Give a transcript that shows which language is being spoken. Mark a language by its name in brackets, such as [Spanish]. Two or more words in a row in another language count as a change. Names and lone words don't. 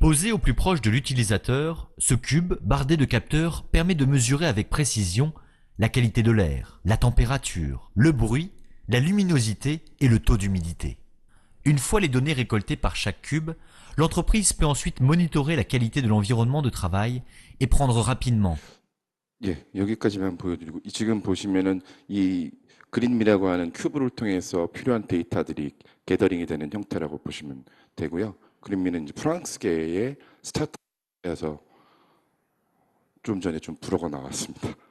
[French] Posé au plus proche de l'utilisateur, ce cube, bardé de capteurs, permet de mesurer avec précision la qualité de l'air, la température, le bruit, la luminosité et le taux d'humidité. Une fois les données récoltées par chaque cube, l'entreprise peut ensuite monitorer la qualité de l'environnement de travail et prendre rapidement. [Korean] 예, 여기까지만 보여드리고 지금 보시면은 이 그린미라고 하는 큐브를 통해서 필요한 데이터들이 게더링이 되는 형태라고 보시면 되고요. 그린미는 이제 프랑스계의 스타트업에서 좀 전에 좀 불어가 나왔습니다.